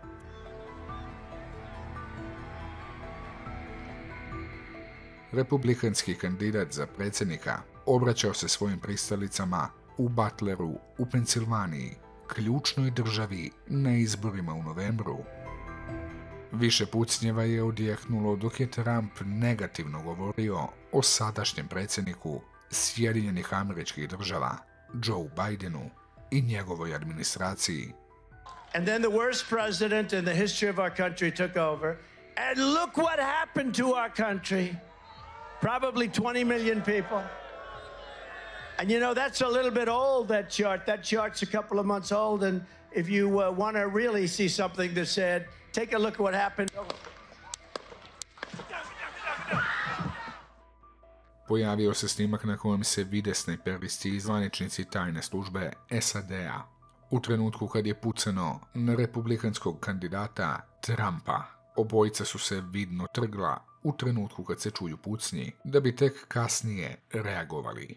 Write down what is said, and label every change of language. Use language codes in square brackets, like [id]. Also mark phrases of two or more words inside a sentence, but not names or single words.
[bs] Republikanski kandidat za predsjednika obraćao se svojim pristalicama u Butleru u Pensilvaniji, ključnoj državi na izborima u novembru. Više pucnjeva je odjeknulo dok je Trump negativno govorio o sadašnjem predsjedniku Sjedinjenih Američkih Država, Joe Bidenu, i njegovoj administraciji. [en] And then the worst president in the history of our country took over. And look what happened to our country. Probably 20 million people. And you know, that's a little bit old, that chart. That chart's a couple of months old. And if you want to really see something that said, take a look at what happened. [bs] Pojavio se snimak na kojem se vide snajperisti i zvaničnici tajne službe SAD-a u trenutku kad je pucano na republikanskog kandidata Trumpa. Obojica su se vidno trgla u trenutku kad se čuju pucnji, da bi tek kasnije reagovali.